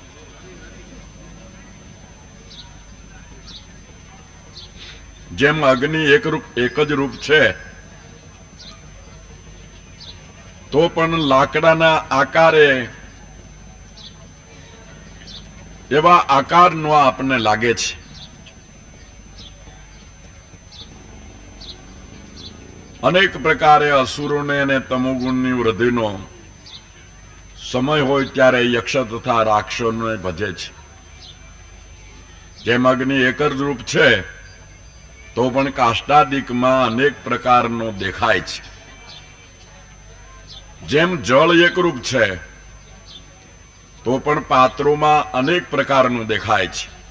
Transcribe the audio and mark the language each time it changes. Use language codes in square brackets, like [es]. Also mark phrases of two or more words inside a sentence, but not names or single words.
[gu] જેમ અગ્નિ એક જ રૂપ છે, તો પણ લાકડાના આકારે એવા આકારનો આપને લાગે છે। અનેક પ્રકારે અસુરોને ને તમોગુણની વૃદ્ધિનો સમય હોય ત્યારે યક્ષ તથા રાક્ષસોને ભજે છે। જેમ અગ્નિ એક જ રૂપ છે, તો પણ કાષ્ટાદિકમાં અનેક પ્રકારનો દેખાય છે। જેમ જળ એક રૂપ છે, તો પણ પાત્રો અનેક પ્રકારનું દેખાય છે।